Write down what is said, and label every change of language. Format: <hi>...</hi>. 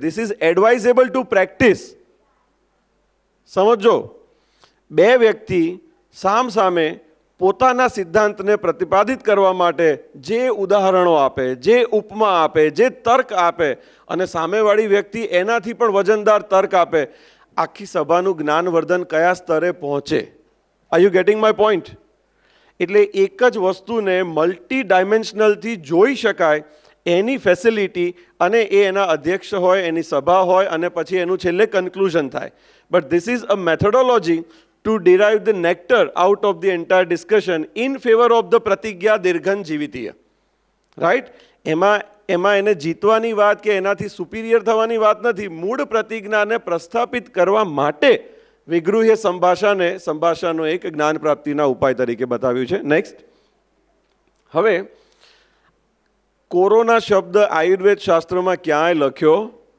<en>This is advisable to practice.</en> <gu>સમજો, બે વ્યક્તિ સામસામે પોતાના સિદ્ધાંતને પ્રતિપાદિત કરવા માટે જે ઉદાહરણો આપે, જે ઉપમા આપે, જે તર્ક આપે અને સામેવાળી વ્યક્તિ એનાથી પણ વજનદાર તર્ક આપે, આખી સભાનું જ્ઞાનવર્ધન કયા સ્તરે પહોંચે?</gu> <en>Are you getting my point?</en> <gu>એટલે એક જ વસ્તુને મલ્ટી ડાયમેન્શનલથી જોઈ શકાય એની ફેસિલિટી, અને એ એના અધ્યક્ષ હોય, એની સભા હોય અને પછી એનું છેલ્લે કન્ક્લુઝન થાય.</gu> <en>but this is a methodology to derive the nectar out of the entire discussion in favor of the</en> <sa>પ્રતિજ્ઞા દીર્ઘન જીવિતીય.</sa> <en>Right?</en> <gu>એમાં એને જીતવાની વાત કે એનાથી સુપિરિયર થવાની વાત નથી. મૂળ પ્રતિજ્ઞાને પ્રસ્થાપિત કરવા માટે વિગૃહ્ય સંભાષાનો એક જ્ઞાન પ્રાપ્તિના ઉપાય તરીકે બતાવ્યું છે. નેક્સ્ટ, હવે કોરોના શબ્દ આયુર્વેદ શાસ્ત્રમાં ક્યાંય લખ્યો?</gu>